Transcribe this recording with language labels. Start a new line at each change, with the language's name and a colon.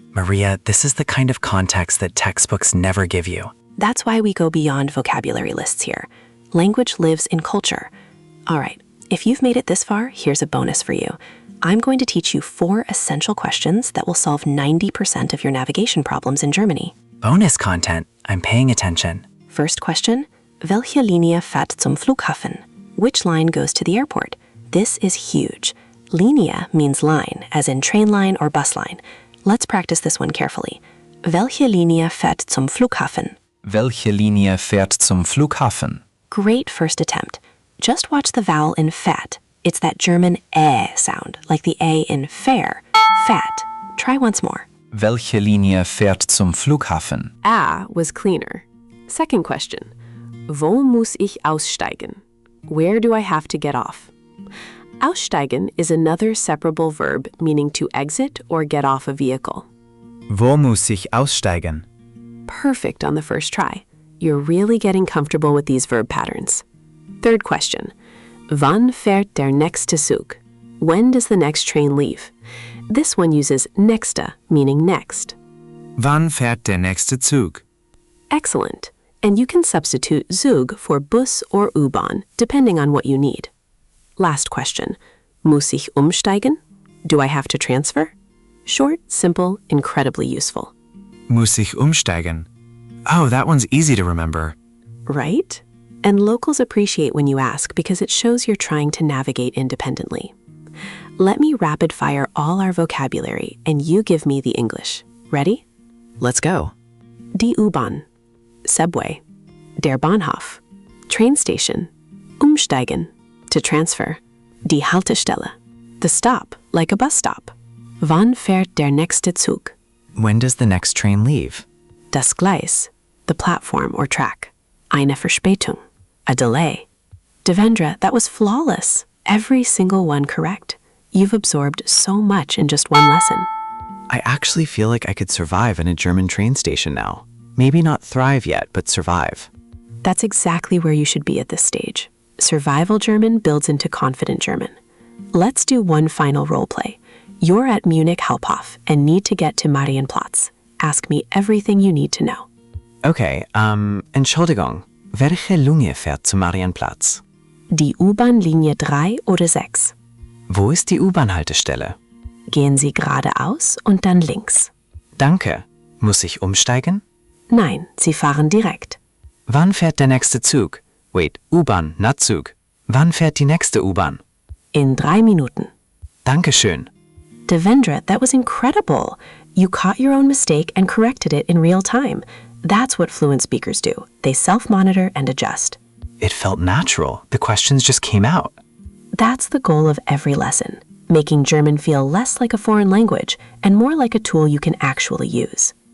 English: Maria, this is the kind of context that textbooks never give you. That's why we go beyond vocabulary lists here. Language lives in culture. All right, if you've made it this far, here's a bonus for you. I'm going to teach you 4 essential questions that will solve 90% of your navigation problems in Germany. Bonus content. I'm paying attention. First question,
German: welche Linie fährt zum Flughafen?
English: Which line goes to the airport? This is huge. Linie means line, as in train line or bus line. Let's practice this one carefully.
German: Welche Linie fährt zum Flughafen? Welche Linie fährt zum Flughafen?
English: Great first attempt. Just watch the vowel in fährt. It's that German sound, like the A in fair. Fat. Try once more.
German: Welche Linie fährt zum Flughafen?
English: Was cleaner. Second question.
German: Wo muss ich aussteigen?
English: Where do I have to get off? Aussteigen is another separable verb meaning to exit or get off a vehicle.
German: Wo muss ich aussteigen?
English: Perfect on the first try. You're really getting comfortable with these verb patterns. Third question. Wann fährt der nächste Zug? When does the next train leave? This one uses nächste, meaning next.
German: Wann fährt der nächste Zug?
English: Excellent. And you can substitute Zug for Bus or U-Bahn, depending on what you need. Last question.
German: Muss ich umsteigen?
English: Do I have to transfer? Short, simple, incredibly useful.
German: Muss ich umsteigen?
English: Oh, that one's easy to remember. Right? And locals appreciate when you ask because it shows you're trying to navigate independently. Let me rapid fire all our vocabulary and you give me the English. Ready? Let's go. Die U-Bahn, subway, der Bahnhof, train station, umsteigen, to transfer, die Haltestelle, the stop, like a bus stop.
German: Wann fährt der nächste Zug?
English: When does the next train leave?
German: Das Gleis,
English: the platform or track.
German: Eine Verspätung,
English: a delay. Devendra, that was flawless. Every single one correct. You've absorbed so much in just one lesson. I actually feel like I could survive in a German train station now. Maybe not thrive yet, but survive. That's exactly where you should be at this stage. Survival German builds into confident German. Let's do one final role play. You're at Munich Hauptbahnhof and need to get to Marienplatz. Ask me everything you need to know.
German: Okay, Entschuldigung, welche Linie fährt zu Marienplatz? Die U-Bahn Linie 3 oder 6. Wo ist die U-Bahn-Haltestelle? Gehen Sie geradeaus und dann links. Danke. Muss ich umsteigen? Nein, Sie fahren direkt. Wann fährt der nächste Zug?
English: Wait,
German: U-Bahn,
English: not
German: Zug. Wann fährt die nächste U-Bahn? In 3 Minuten. Dankeschön.
English: Devendra, that was incredible. You caught your own mistake and corrected it in real time. That's what fluent speakers do. They self-monitor and adjust. It felt natural. The questions just came out. That's the goal of every lesson, making German feel less like a foreign language and more like a tool you can actually use.